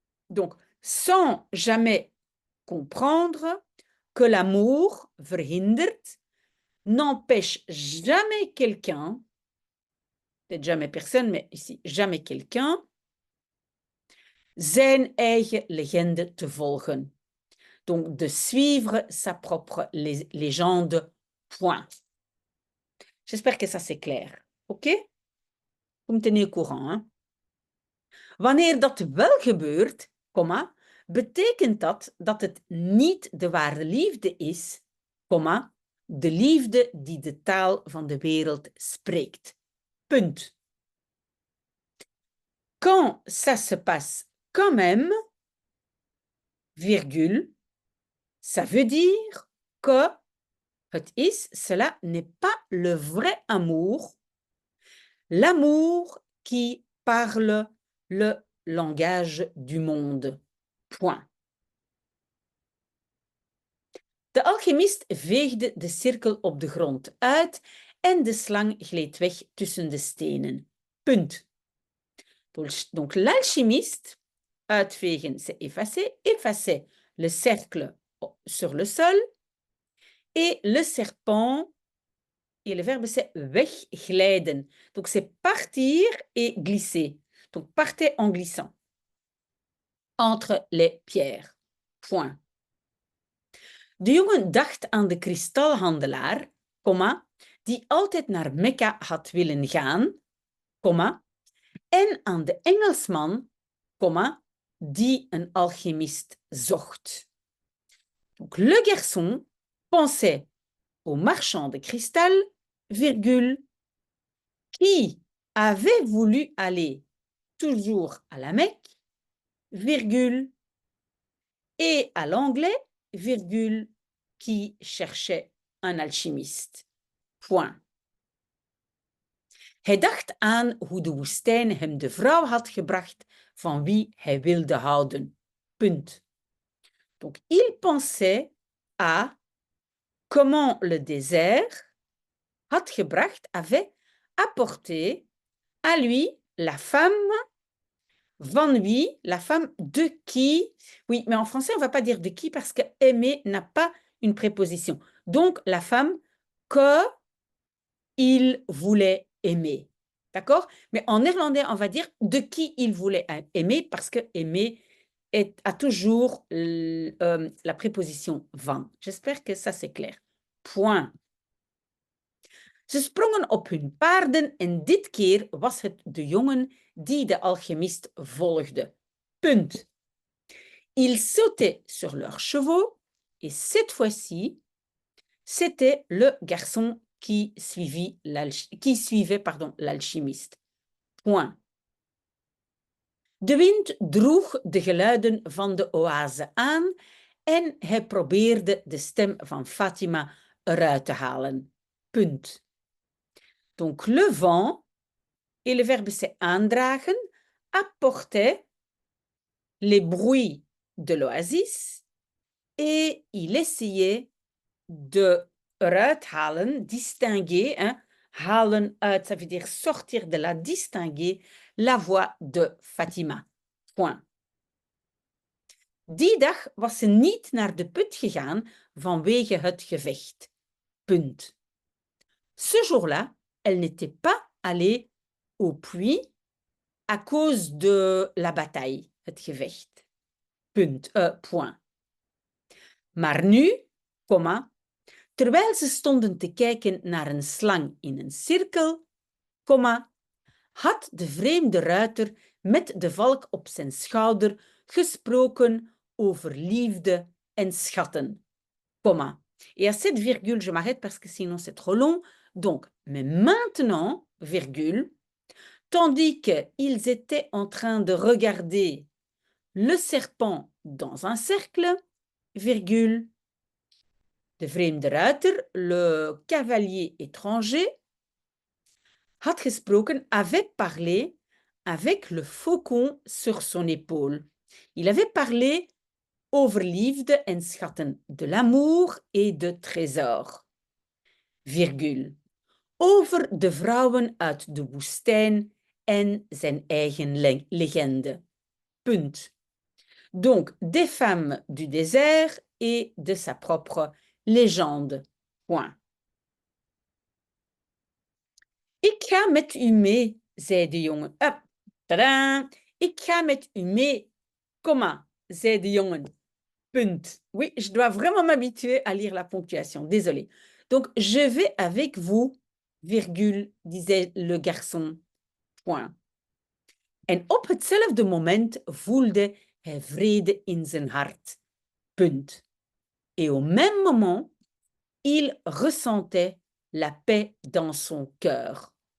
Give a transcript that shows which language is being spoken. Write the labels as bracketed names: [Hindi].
[French] Donc, sans jamais comprendre que l'amour verhindert n'empêche jamais quelqu'un, peut-être jamais personne, mais ici jamais quelqu'un, [Dutch] zijn eigen legende te volgen. [French] Donc, de suivre sa propre légende, point. J'espère que ça c'est clair. OK? Vous me tenez au courant. Hein? [Dutch] Wanneer dat wel gebeurt, comma, betekent dat het niet de ware liefde is, comma, de liefde die de taal van de wereld spreekt. Punt. [French] Quand ça se passe quand même, virgule, ça veut dire que [Dutch] het is, [French] cela n'est pas le vrai amour, l'amour qui parle le langage du monde. Point. [Dutch] De alchemist veegde de cirkel op de grond uit en de slang gleed weg tussen de stenen. Punt. [French] Donc l'alchimiste, uitvegen, c'est effacer, effacer le cercle sur le sol et le serpent, et le verbe c'est wegglijden. Donc c'est partir et glisser. Donc partez en glissant entre les pierres. Point. [Dutch] De jongen dacht aan de kristalhandelaar, comma, die altijd naar Mekka had willen gaan, comma, en aan de Engelsman, comma, die een alchimiste zocht. [French] Donc, le garçon pensait au marchand de cristal, virgule, qui avait voulu aller toujours à la Mecque, virgule, et à l'anglais, virgule, qui cherchait un alchimiste. Point. [Dutch] Hij dacht aan hoe de woestijn hem de vrouw had gebracht van wie hij wilde houden. Punt. [French] Donc, il pensait à comment le désert [Dutch] had gebracht, [French] avait apporté à lui la femme [Dutch] van wie, [French] la femme de qui. Oui, mais en français, on ne va pas dire de qui parce que aimer n'a pas une préposition. Donc, la femme que il voulait aimer. D'accord? Mais en néerlandais, on va dire de qui il voulait aimer parce que aimer a toujours la préposition van. J'espère que ça c'est clair. Point. [Dutch] Ze sprongen op hun paarden en dit keer was het de jongen die de alchemist volgde. Punt. [French] Ils sautaient sur leurs chevaux et cette fois-ci, c'était le garçon qui suivait l'alchimiste. Point. [Dutch] De wind droeg de geluiden van de oase aan en hij probeerde de stem van Fatima eruit te halen. Punt. [French] Donc le vent, et le verbe c'est aandragen, apportait les bruits de l'oasis et il essayait de [Dutch] eruit halen, [French] distinguer, hein, halen uit, ça veut dire sortir de la, distinguer la voix de Fatima. Point. [Dutch] Die dag was ze niet naar de put gegaan vanwege het gevecht. Punt. [French] Ce jour-là, elle n'était pas allée au puits à cause de la bataille, het gevecht. [Dutch] Punt. [French] Point. [Dutch] Maar nu, comma, terwijl ze stonden te kijken naar een slang in een cirkel, comma, had de vreemde ruiter met de valk op zijn schouder gesproken over liefde en schatten. Comma. [French] Et à cette virgule, je m'arrête parce que sinon c'est trop long. Donc, mais maintenant, virgule, tandis qu'ils étaient en train de regarder le serpent dans un cercle, virgule, [Dutch] de vreemde ruiter, [French] le cavalier étranger, [Dutch] had gesproken, [French] avait parlé avec le faucon sur son épaule. Il avait parlé [Dutch] over liefde en schatten, [French] de l'amour et de trésor. Virgule. [Dutch] Over de vrouwen uit de woestijn en zijn eigen legende. Punt. [French] Donc, des femmes du désert et de sa propre légende. Point. [Dutch] Ik ga met u mee, zei de jongen. Tadaa! Ik ga met u mee, comma, zei de jongen. Punt. [French] Oui, je dois vraiment m'habituer à lire la ponctuation. Désolée. Donc, je vais avec vous, virgule, disait le garçon. Point. [Dutch] En op hetzelfde moment voelde hij vrede in zijn hart. Punt. [French] Et au même moment, il ressentait la paix dans son cœur.